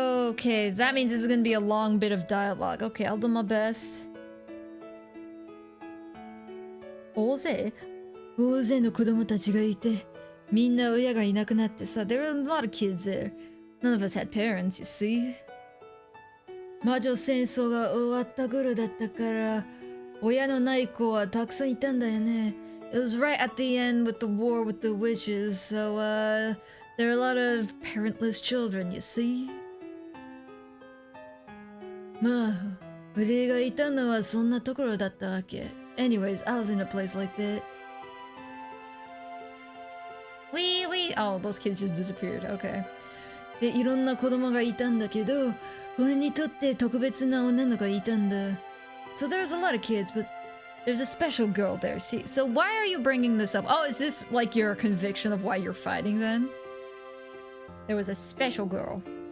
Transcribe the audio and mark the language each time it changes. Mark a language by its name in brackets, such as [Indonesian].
[English] Okay, that means this is gonna be a long bit of dialogue. Okay, I'll do my best. [Japanese] 大勢の子供たちがいて、みんな親がいなくなってさ、 [English] there were a lot of kids there. None of us had parents, you see. [Japanese] 魔女戦争が終わった頃だったから、親のない子はたくさんいたんだよね。 [English] It was right at the end with the war with the witches, so there are a lot of parentless children, you see. [Japanese] まあ、俺がいたのはそんなところだったわけ。 [English] Anyways, I was in a place like that. Oh, those kids just disappeared. Okay. [Japanese] で、いろんな子供がいたんだけど、俺にとって特別な女の子がいたんだ。 [English] So there's a lot of kids, but there's a special girl there. See, so why are you bringing this up? Oh, is this like your conviction of why you're fighting then? There was a special girl.